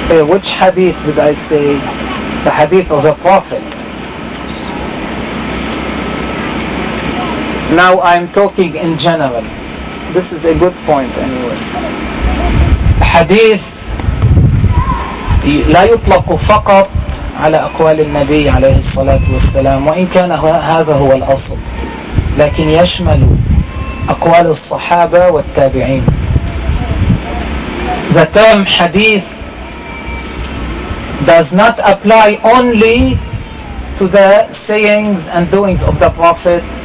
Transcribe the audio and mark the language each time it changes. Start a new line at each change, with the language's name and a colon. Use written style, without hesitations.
English: Which hadith did I say? The hadith of the Prophet. Now I'm talking in general. This is a good point anyway.
Arabic: Hadith لا يطلق فقط على أقوال النبي عليه الصلاة والسلام وإن كان هذا هو الأصل لكن يشمل أقوال الصحابة والتابعين.
English: The term hadith does not apply only to the sayings and doings of the Prophet.